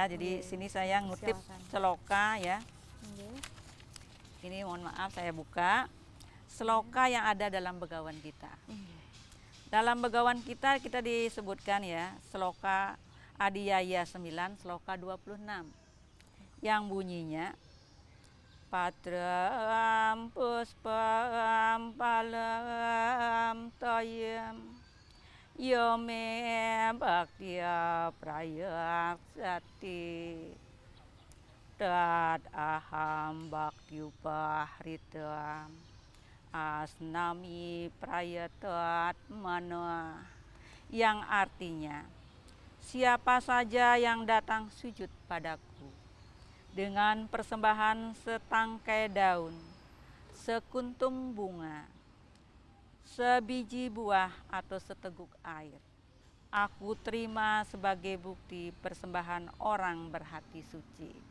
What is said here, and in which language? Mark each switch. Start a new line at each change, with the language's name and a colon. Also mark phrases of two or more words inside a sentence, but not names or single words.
Indonesian: Jadi sini saya ngutip seloka ya. Ini mohon maaf saya buka. Seloka yang ada dalam begawan kita. Dalam begawan kita disebutkan ya, seloka Adiyaya 9, seloka 26. Yang bunyinya
Sanskrit: Patram puspam palam toyem Yome bhaktiya prayaksati Tad aham bhaktiupahritam Asnami prayatat manoa,
Indonesian: yang artinya siapa saja yang datang sujud padaku dengan persembahan setangkai daun, sekuntum bunga, sebiji buah atau seteguk air, aku terima sebagai bukti persembahan orang berhati suci.